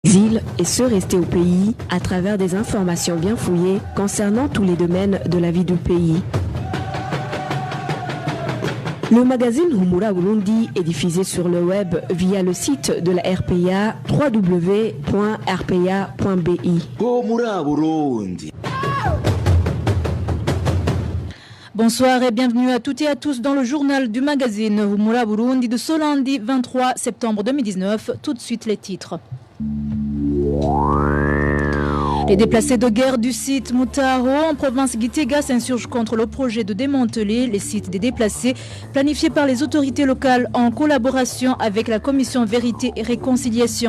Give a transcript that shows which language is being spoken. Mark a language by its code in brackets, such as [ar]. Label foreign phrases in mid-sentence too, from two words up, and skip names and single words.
[fr] Exil et ceux restés au pays à travers des informations bien fouillées concernant tous les domaines de la vie du pays. Le magazine Humura Burundi est diffusé sur le web via le site de la RPA www.rpa.bi. Humura Burundi. Bonsoir et bienvenue à toutes et à tous dans le journal du magazine Humura Burundi de ce lundi 23 septembre 2019. Tout de suite les titres. Les déplacés de guerre du site Mutaro en province Gitega s'insurgent contre le projet de démanteler les sites des déplacés planifié par les autorités locales en collaboration avec la commission Vérité et Réconciliation.